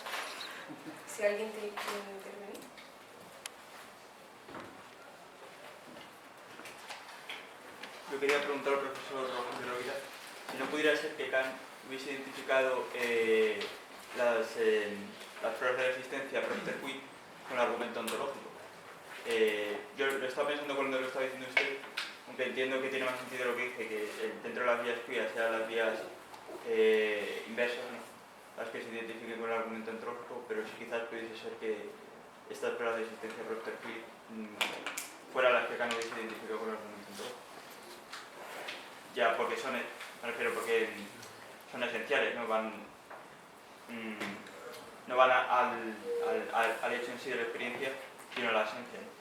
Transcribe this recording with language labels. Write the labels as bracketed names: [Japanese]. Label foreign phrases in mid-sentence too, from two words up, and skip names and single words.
[Spanish] Si alguien quiere intervenir. Yo quería preguntar al profesor Rogelio Rovira si no pudiera ser que Kant hubiese identificado las pruebas de la existencia [Latin] per quid [Spanish] con el argumento ontológico. Yo lo estaba pensando cuando lo estaba diciendo usted, aunque entiendo que tiene más sentido lo que dice, que dentro de las vías queer sean las vías inversas, ¿no?, las que se identifiquen con el argumento ontológico, pero sí quizás pudiese ser que estas pruebas de existencia [Latin] per quid [Spanish] fueran las que Kant hubiese identificado con el argumento ontológico. Ya, porque me refiero porque son esenciales, no van al hecho en sí de la experiencia, sino a la esencia.